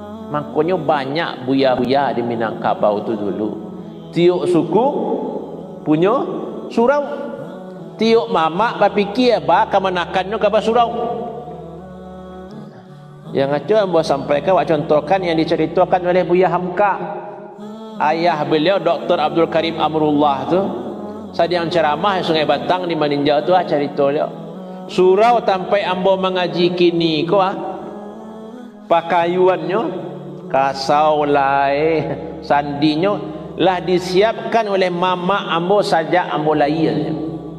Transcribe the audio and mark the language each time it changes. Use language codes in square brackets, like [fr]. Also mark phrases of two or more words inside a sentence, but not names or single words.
[min] Makanya banyak buya-buya di Minangkabau tu dulu. Tiuk suku punya surau. Tiuk mamak berfikir bakal menakannya ke surau. Yang ngaco ambo sampaikan wak contohkan yang diceritakan oleh Buya Hamka. [id] Ayah beliau Dr. [min] Abdul Karim Amrullah tu sedang ceramah di Sungai Batang di Maninjau tu cerita dia. Surau sampai ambo mengaji kini ko pakaiannya kasau lai sandinya lah disiapkan oleh mama ambo saja ambo lahir.